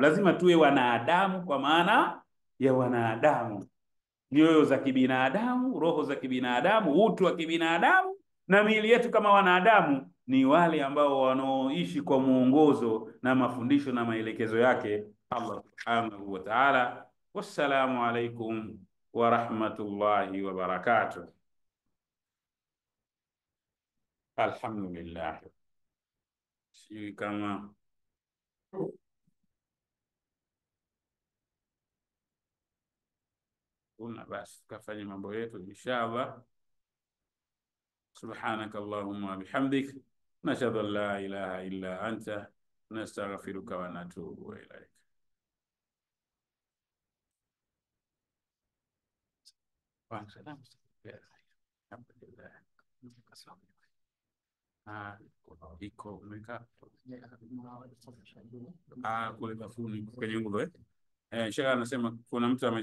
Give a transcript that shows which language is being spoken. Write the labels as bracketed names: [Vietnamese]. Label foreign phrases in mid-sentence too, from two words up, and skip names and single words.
[Swahili] Lazima tuwe wanadamu kwa maana ya wanadamu, nyoyo za kibinadamu, roho za kibinadamu, utu wa kibinadamu, na miili yetu kama wanadamu ni wale ambao wanaoishi kwa muongozo na mafundisho na maelekezo yake Allah [Arabic] سبحانه وتعالى. والسلام عليكم ورحمة الله وبركاته. Alhamdulillah. [Swahili] Sisi kama basi tukafanya mambo yetu inshallah. [Arabic] سبحانك اللهم بحمدك نشهد أن لا إله إلا أنت نستغفرك ونتوب إليك. [Swahili] Iko umeka kule bafuni kwenye nguzo. Sheikh anasema kuna mtu